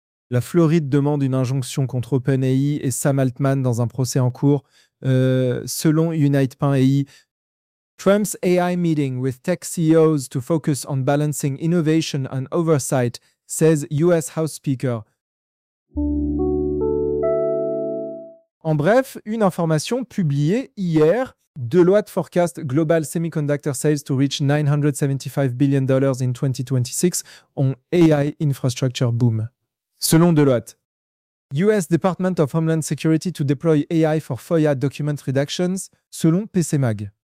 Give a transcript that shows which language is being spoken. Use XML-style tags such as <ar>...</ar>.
<fr>La Floride demande une injonction contre OpenAI et Sam Altman dans un procès en cours, selon Unite.ai.</fr> <en>Trump's AI meeting with tech CEOs to focus on balancing innovation and oversight, says US House Speaker.</en> <fr>En bref, une information publiée hier.</fr> <en>Deloitte forecast global semiconductor sales to reach $975 billion in 2026 on AI infrastructure boom. Selon Deloitte, US Department of Homeland Security to deploy AI for FOIA document redactions, selon PCMag.</en>